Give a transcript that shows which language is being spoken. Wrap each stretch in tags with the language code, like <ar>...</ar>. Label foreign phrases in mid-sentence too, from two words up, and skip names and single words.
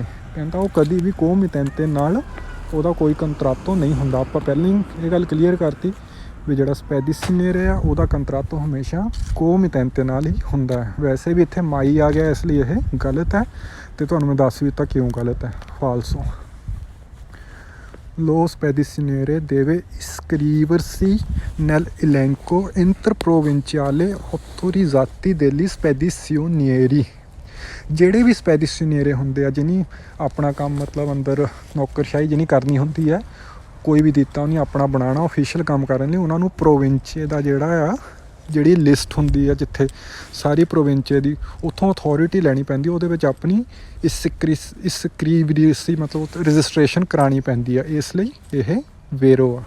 <pa>ਕਹਿੰਦਾ ਉਹ ਕਦੀ ਵੀ ਕੋ ਮਿਤੈਂਤੇ ਨਾਲ ਉਹਦਾ ਕੋਈ ਕੰਤਰਾਤੋ ਨਹੀਂ ਹੁੰਦਾ। ਆਪਾਂ ਪਹਿਲਾਂ ਹੀ ਇਹ ਗੱਲ ਕਲੀਅਰ ਕਰਤੀ ਵੀ ਜਿਹੜਾ ਸਪੈਦੀਸੀਓਨੇਰੇ ਆ ਉਹਦਾ ਕੰਤਰਾਤੋ ਹਮੇਸ਼ਾ ਕੋ ਮਿਤੈਂਤੇ ਨਾਲ ਹੀ ਹੁੰਦਾ ਹੈ। ਵੈਸੇ ਵੀ ਇੱਥੇ ਮਾਈ ਆ ਗਿਆ, ਇਸ ਲਈ ਇਹ ਗਲਤ ਹੈ ਅਤੇ ਤੁਹਾਨੂੰ ਮੈਂ ਦੱਸ ਵੀ ਦਿੱਤਾ ਕਿਉਂ ਗਲਤ ਹੈ, ਫਾਲਸੋ।</pa> <it>Lo spedicioniere deve iscriversi nell'elenco interprovinciale autorizzati degli spedizionieri।</it> <pa>ਜਿਹੜੇ ਵੀ ਸਪੈਦੀਸੀਓਨੇਰੇ ਹੁੰਦੇ ਆ, ਜਿਹਨੀ ਆਪਣਾ ਕੰਮ ਮਤਲਬ ਅੰਦਰ ਨੌਕਰਸ਼ਾਹੀ ਜਿਹਨੀ ਕਰਨੀ ਹੁੰਦੀ ਹੈ, ਕੋਈ ਵੀ ਦਿੱਤਾ ਉਹਨੇ ਆਪਣਾ ਬਣਾਉਣਾ ਓਫੀਸ਼ੀਅਲ ਕੰਮ ਕਰਨ ਲਈ, ਉਹਨਾਂ ਨੂੰ ਪ੍ਰੋਵਿੰਚੇ ਦਾ ਜਿਹੜਾ ਆ ਜਿਹੜੀ ਲਿਸਟ ਹੁੰਦੀ ਆ ਜਿੱਥੇ ਸਾਰੀ ਪ੍ਰੋਵਿੰਚੇ ਦੀ, ਉੱਥੋਂ ਅਥੋਰਿਟੀ ਲੈਣੀ ਪੈਂਦੀ, ਉਹਦੇ ਵਿੱਚ ਆਪਣੀ ਇਸਕ੍ਰੀਵਰੀਸੀ ਮਤਲਬ ਰਜਿਸਟ੍ਰੇਸ਼ਨ ਕਰਾਉਣੀ ਪੈਂਦੀ ਆ, ਇਸ ਲਈ ਇਹ ਵੇਰੋ ਆ।</pa>